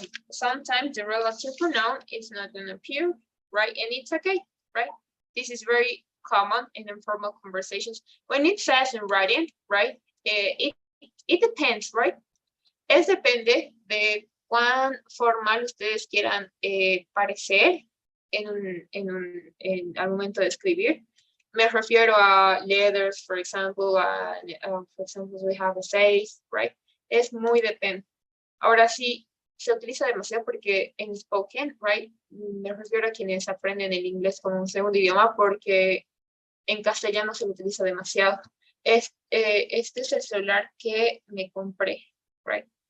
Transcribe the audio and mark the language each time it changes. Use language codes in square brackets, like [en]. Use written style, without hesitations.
[en] Sometimes the relative pronoun is not going to appear, right? And it's okay, right? This is very common in informal conversations. When it says in writing, right? It depends, right? [es] Es depende de cuán formal ustedes quieran parecer al momento de escribir. Me refiero a [en] letters, for example, we have essays, right? [es] Es muy depende. Ahora sí, se utiliza demasiado porque en spoken, right? Me refiero a quienes aprenden el inglés como un segundo idioma porque en castellano se lo utiliza demasiado. Este es el celular que me compré, right?